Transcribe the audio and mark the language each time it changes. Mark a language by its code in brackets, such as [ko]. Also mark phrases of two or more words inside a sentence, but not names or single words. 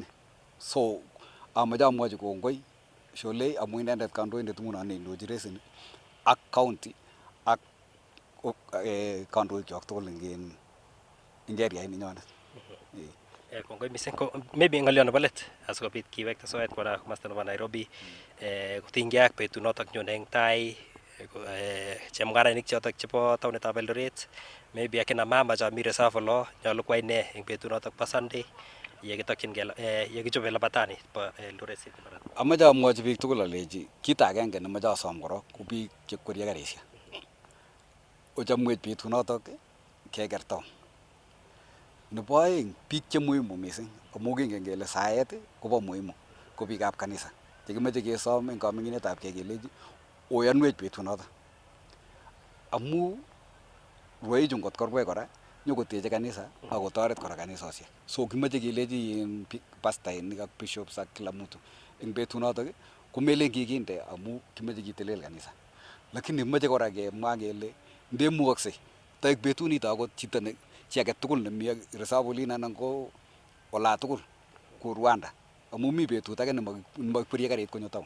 [kln] So amoche amwochi kongoi Sholei amu inendet kandoindet nguno neindochi reseni ak county ak kandoikyok tugul eng area ninyonet. Kongoi mising ko maybe ng'olyo nebo let asikobit kiwekte soet kora komasta nebo Nairobi kotinygei ak betut notok nyone eng tai chemung'arainik chotok chebo taonitab Eldoret maybe [sw] akina mama cha [kln] mi reserve olo nyolu kwai ne eng betut notok bo Sunday yekichobe labatani bo Eldoret City Marathon. Amoche amwochi biik tugul alechi kit agenge nemoche asom korok ko biik chekwerie karisiek ochamwech betut notok keker town. Nebo aeng biik che muhimu mising amu kingen kele saet kobo muhimu ko biikab kanisa chekimoche kesom eng kaming'inetab kei kelechi oyanwech betut notok amu rwoichu ngot korwai kora nyokoteche kanisa ak kotoret kora kanisosiek. So kimoche kelechi pastainik ak bishops ak [sw] kila mtu [kln] eng betut notok komelen kikinde amu kimoche kitelel kanisa, lakini moche kora kemwa kele ndemukoksei taek betut nito akot chito chi age tugul nemi reserve olin anan ko ola tugul ku Rwanda amu mi betut age nemakwerie karit konyo town.